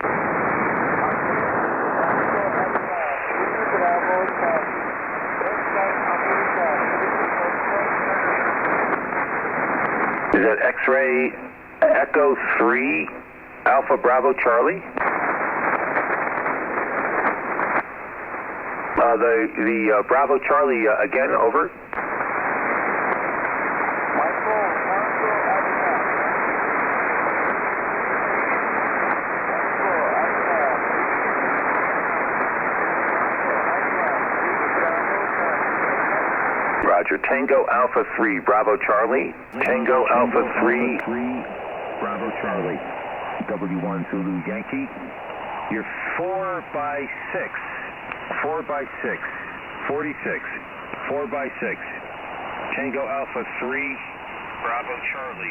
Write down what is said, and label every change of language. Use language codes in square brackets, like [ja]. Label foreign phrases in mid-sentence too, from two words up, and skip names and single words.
[en] Is that X-ray Echo 3 Alpha Bravo Charlie? The Bravo Charlie again, over. Roger. Tango Alpha 3 Bravo Charlie. Tango Alpha 3 Bravo Charlie. W1 Zulu Yankee. You're 4 by 6. 4 by 6. 46. 4 by 6. Tango Alpha 3 Bravo Charlie.